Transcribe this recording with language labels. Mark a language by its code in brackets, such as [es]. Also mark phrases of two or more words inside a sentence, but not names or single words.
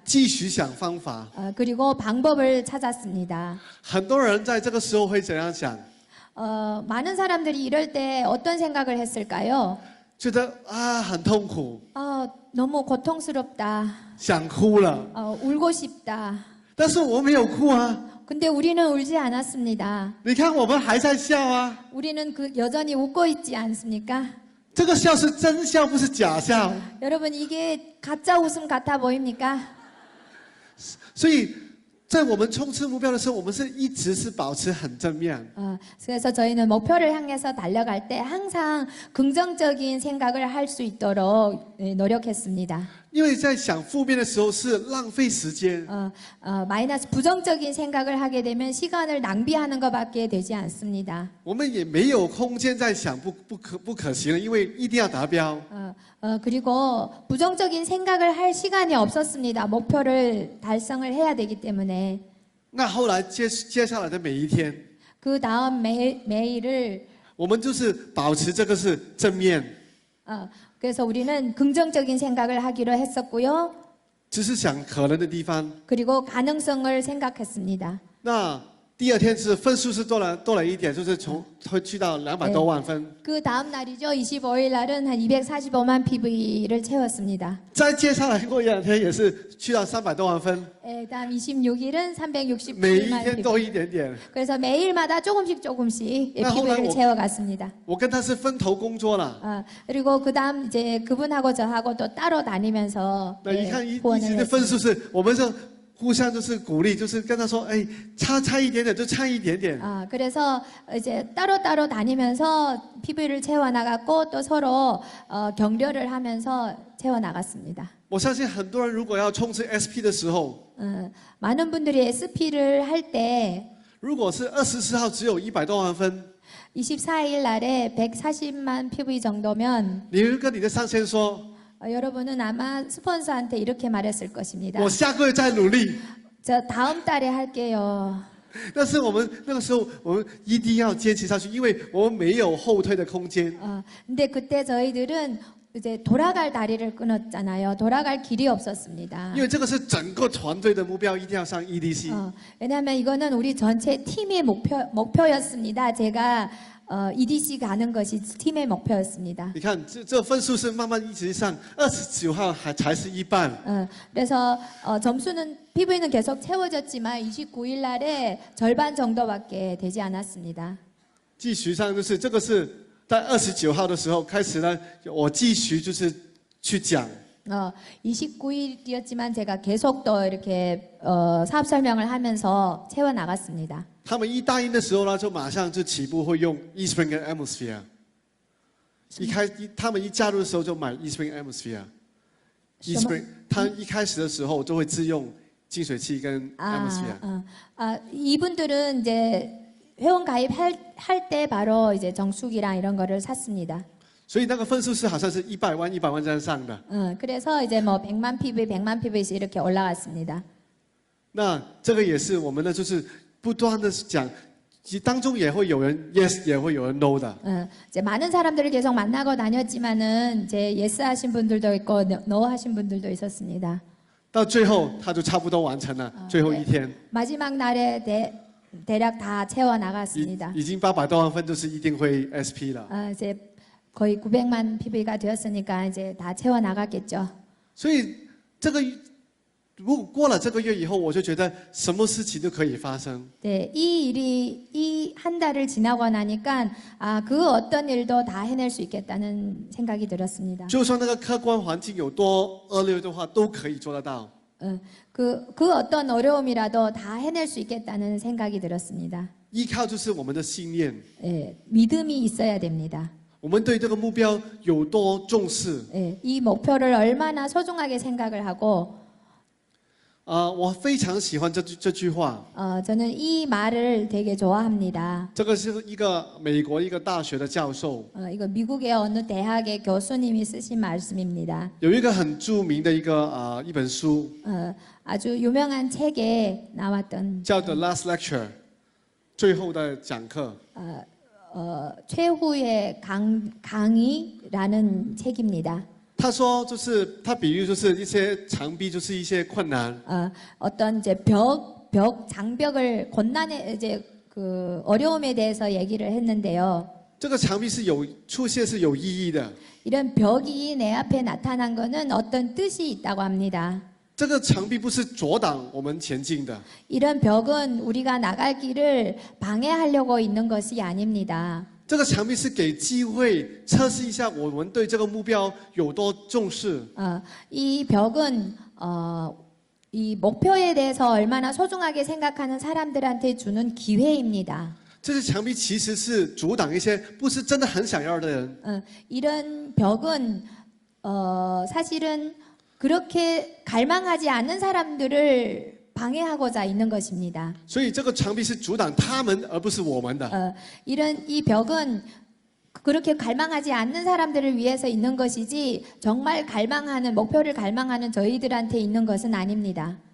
[zh] 继续想方法。 [ko] 그리고 방법을 찾았습니다. [zh] 很多人在这个时候会怎样想？ [ko] 많은 사람들이 이럴 때 어떤 생각을 했을까요? [zh] 觉得啊很痛苦， [ko] 너무 고통스럽다. [zh] 想哭了。 [ko] 울고 싶다. [zh] 但是我没有哭啊， [ko] 근데 우리는 울지 않았습니다. [zh] 你看我们还在笑啊， [ko] 우리는 여전히 웃고 있지 않습니까? [zh] 这个笑是真笑，不是假笑。 [ko] 여러분 이게 가짜 웃음 같아 보입니까? [zh] 所以在我们冲刺目标的时候，我们是一直是保持很正面。 [ko] 그래서 저희는 목표를 향해서 달려갈 때 항상 긍정적인 생각을 할 수 있도록 노력했습니다. [zh] 因为在想负面的时候是浪费时间， [ko] 마이너스 부정적인 생각을 하게 되면 시간을 낭비하는 것밖에 되지 않습니다. [zh] 我们也没有空间在想不可行了，因为一定要达标。 [ko] 그리고 부정적인 생각을 할 시간이 없었습니다. 목표를 달성을 해야 되기 때문에. [zh] 那后来接下来的每一天， [ko] 그 다음 매일을 [zh] 我们就是保持这个是正面， [ko] 그래서 우리는 긍정적인 생각을 하기로 했었고요. [zh] 只是想可能的地方。 [ko] 그리고 가능성을 생각했습니다. [zh] 那第二天是分数是多了一点，就是会去到200多万分。 [ko] 그 다음 날이죠. 25일 날은 한 245만 PV를 채웠습니다. [zh] 再接下来过2天也是去到300多万分， [ko] 다음 26일은 [zh] 每一 [ko] 367만 [zh] 天 [ko] PV. [zh] 多一点点。 [ko] 그래서 매일마다 조금씩 나 PV를 홀라 채워갔습니다. [zh] 我跟他是分头工作了， [ko] 그리고 그 다음 이제 그분하고 저하고 또 따로 다니면서 [zh] 那一看一 [ko] 후원을 [zh] 直的分 [ko] 했습니다. [zh] 数是，我们是互相就是鼓励，就是跟他说，哎，差一点点就差一点点。 [ko] 그래서 이제 따로따로 다니면서 PV를 채워나갔고 또 서로 격려를 하면서 채워나갔습니다. [zh] 我相信很多人如果要冲刺 SP 的时候， [ko] 많은 분들이 SP를 할 때 [zh] 如果是24号只有100多万分， [ko] 24일 날에 140만 PV 정도면 [zh] 你会跟你的上线说， [ko] 여러분은 아마 스폰서한테 이렇게 말했을 것입니다. [zh] 我下个月再努力。 [ko] 저 다음 달에 할게요. [zh] 但是我们那个时候，我们一定要坚持下去，因为我们没有后退的空间。 [ko] 근데 그때 저희들은 이제 돌아갈 다리를 끊었잖아요. 돌아갈 길이 없었습니다. [zh] 因为这个是整个团队的目标，一定要上 EDC。 [ko] 왜냐하면 이거는 우리 전체 팀의 목표였습니다. 제가 EDC 가는 것이 팀의 목표였습니다. [zh] 你看，这分数是慢慢一直上，29号才是一半。 [ko] 그래서 점수는 PV는 계속 채워졌지만 29일 날에 절반 정도밖에 되지 않았습니다. [zh] 继续上就是这个是在29号的时候开始呢，我继续就是去讲。 [ko] 29일이었지만 제가 계속 또 이렇게 사업 설명을 하면서 채워 나갔습니다. [zh] 他们一答应的时候呢，就马上就起步会用 eSpring 跟 Atmosphere。他们一加入的时候就买 eSpring Atmosphere。eSpring 他一开始的时候就会自用净水器跟 Atmosphere。 [ko] 이분들은 이제 회원 가입할 때 바로 이제 정수기랑 이런 거를 샀습니다. [zh] 所以那个分数是好像是100万这样上的。 [ko] 그래서 이제 뭐 100만 PV씩 이렇게 올라갔습니다. [zh] 那这个也是我们呢，就是不断的讲，其实当中也会有人 yes， 也会有人 no 的。 [ko] 이제 많은 사람들을 계속 만나고 다녔지만은 이제 yes 하신 분들도 있고 no 하신 분들도 있었습니다. [zh] 到最后他就差不多完成了，最后一天 [ko] 마지막 날에 대략 다 채워 나갔습니다. [zh] 已经800多万分，就是一定会 SP 了。 [ko] 이제 거의 900만 PV가 되었으니까 이제 다 채워 나갔겠죠. [zh] 所以这个如果过了这个月以后，我就觉得什么事情都可以发生。 [ko] 네, 이 한 달을 지나고 나니까 그 어떤 일도 다 해낼 수 있겠다는 생각이 들었습니다. [zh] 就算那个客观环境有多恶劣的话，都可以做得到。 [ko] 그 어떤 어려움이라도 다 해낼 수 있겠다는 생각이 들었습니다. [zh] 依靠就是我们的信念， [ko] 예, 믿음이 있어야 됩니다. [zh] 我们对这个目标有多重视。 [ko] 예, 이 목표를 얼마나 소중하게 생각을 하고 [zh] 我非常喜欢这句话。 [ko] 저는 이 말을 되게 좋아합니다. [zh] 这个是一个美国一个大学的教授， [ko] 이거 미국의 어느 대학의 교수님이 쓰신 말씀입니다. [zh] 有一个很著名的一本书， [ko] 아주 유명한 책에 나왔던 [zh] 叫《The Last Lecture》，最后的讲课。 [ko] 최후의 강의라는 책입니다. [zh] 他说，就是他比喻就是一些墙壁，就是一些困难。 [ko] 어떤 이제 장벽을 곤란해 이제 그 어려움에 대해서 얘기를 했는데요. [zh] 这个墙壁是出现是有意义的。 [ko] 이런 벽이 내 앞에 나타난 거는 어떤 뜻이 있다고 합니다. [zh] 这个墙壁不是阻挡我们前进的， [ko] 이런 벽은 우리가 나갈 길을 방해하려고 있는 것이 아닙니다. [zh] 这个墙壁是给机会测试一下我们对这个目标有多重视。 [ko] 이 벽은 이 목표에 대해서 얼마나 소중하게 생각하는 사람들한테 주는 기회입니다. [zh] 这些墙壁其实是阻挡一些不是真的很想要的人。 [ko] 이런 벽은 사실은 그렇게 갈망하지 않는 사람들을 방해하고자 있는 것입니다. [zh] 所以这个墙壁是阻挡他们，而不是我们的。 [ko] 이 벽은 그렇게 갈망하지 않는 사람들을 위해서 있는 것이지 정말 갈망하는 목표를 갈망하는 저희들한테 있는 것은 아닙니다.